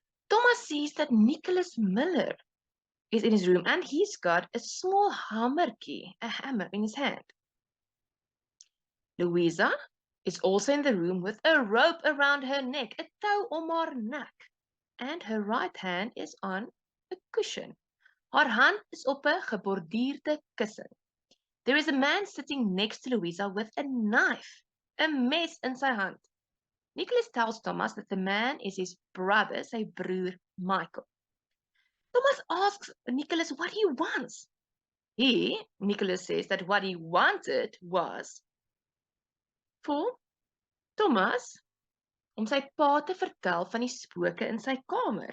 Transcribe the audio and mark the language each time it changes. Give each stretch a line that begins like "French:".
English: Thomas sees that Nicholas Miller is in his room and he's got a small hammertjie, a hammer in his hand. Louisa is also in the room with a rope around her neck, a
Afrikaans: touw om haar nek,
English: and her right hand is on a cushion.
Afrikaans: Haar hand is op 'n geborduurde kussen.
English: There is a man sitting next to Louisa with a knife, a
Afrikaans: mes in sy hand.
English: Nicholas tells Thomas that the man is his brother,
Afrikaans: sy broer
English: Michael. Thomas asks Nicholas what he wants. Nicholas says that what he wanted was for Thomas
Afrikaans: om sy pa te vertel van die spooke in sy kamer.